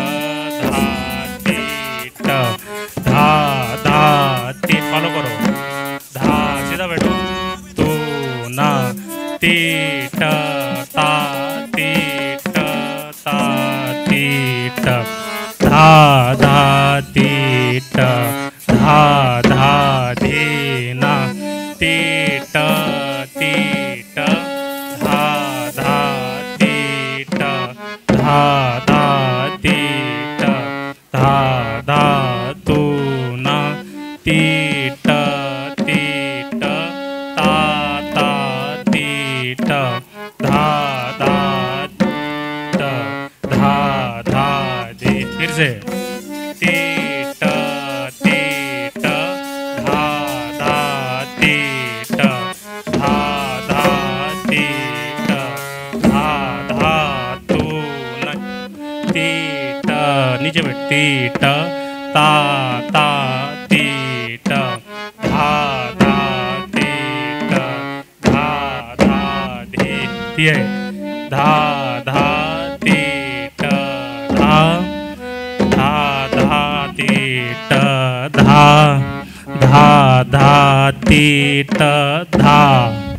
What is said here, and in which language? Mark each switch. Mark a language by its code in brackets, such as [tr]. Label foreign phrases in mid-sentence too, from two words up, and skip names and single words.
[hi] धा ती टा धा धा ती फॉलो करो धा सीधा बैठो तू ना ती टा ता ती टा ता ती टा धा धा ती टा धा धा धी ना ती टा ती टा धा धा ती टा धा धा ती टा धा धा तू ना ती टा ती टा ता ता ती टा धा धा टा धा धा धी फिर से ती टा धा धा ती टा धा धा ती टा धा धा तू न ती टा नीचे बैठ ती टा ता ता ती टा धा धा ती टा धा धा धी ये धा धा ती टा धा धा धा ती टा धा धा धा ती टा धा